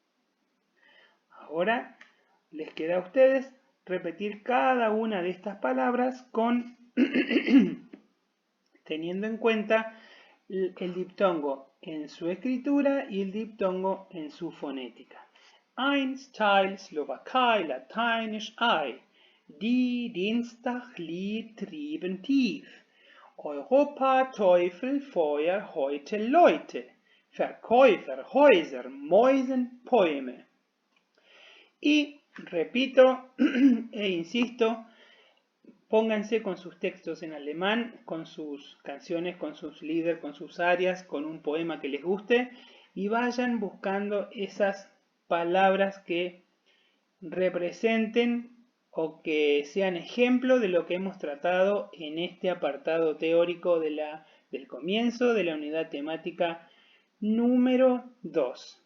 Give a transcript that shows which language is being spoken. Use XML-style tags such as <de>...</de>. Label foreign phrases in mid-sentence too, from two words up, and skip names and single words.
<es>Ahora les queda a ustedes repetir cada una de estas palabras con teniendo en cuenta el diptongo en su escritura y el diptongo en su fonética.</es> <de>Eins, Teil, Slowakei, Lateinisch, I. Die, Dienstag, Lied, trieben, tief. Europa, Teufel, Feuer, heute, Leute. Verkäufer, Häuser, Mäusen, Bäume.</de> <es>Y repito e insisto, pónganse con sus textos en alemán, con sus canciones, con sus líderes, con sus arias, con un poema que les guste y vayan buscando esas palabras que representen o que sean ejemplo de lo que hemos tratado en este apartado teórico del comienzo de la unidad temática número 2.</es>